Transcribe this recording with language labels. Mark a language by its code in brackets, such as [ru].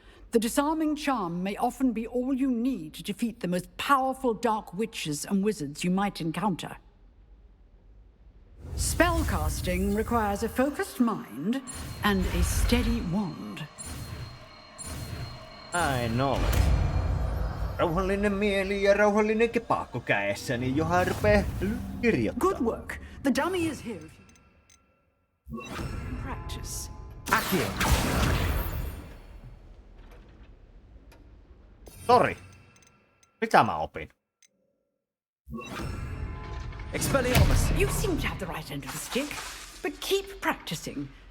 [en] The disarming charm may often be all you need to defeat the most powerful dark witches and wizards you might encounter. Spellcasting requires a focused mind and a steady wand. [fi] Näin on. Rauhallinen mieli ja rauhallinen kepakko käessäni, johon rupee kirjoittaa. [en] Good work. The dummy is here if you practice. Accio! [fi] Sori. Mitä mä opin? [en] Expelliarmus! You seem to have the right end of the stick, but keep practicing.